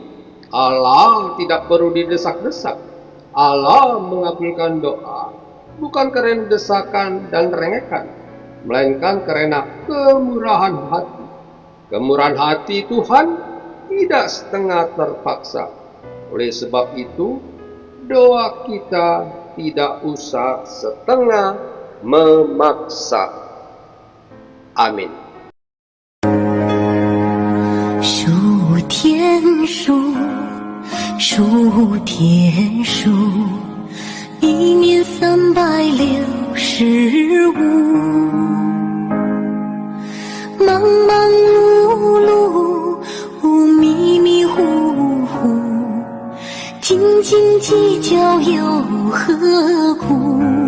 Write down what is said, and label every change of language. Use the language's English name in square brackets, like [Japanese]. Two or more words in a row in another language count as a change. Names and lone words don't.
[Indonesian] Allah tidak perlu didesak-desak. Allah mengabulkan doa bukan karena desakan dan rengekan, melainkan karena kemurahan hati. Kemurahan hati Tuhan tidak setengah terpaksa. Oleh sebab itu, doa kita tidak usah setengah memaksa. Amin. [Chinese] 数天数，数天数，1年365，忙忙碌碌，迷迷糊糊，斤斤计较又何苦？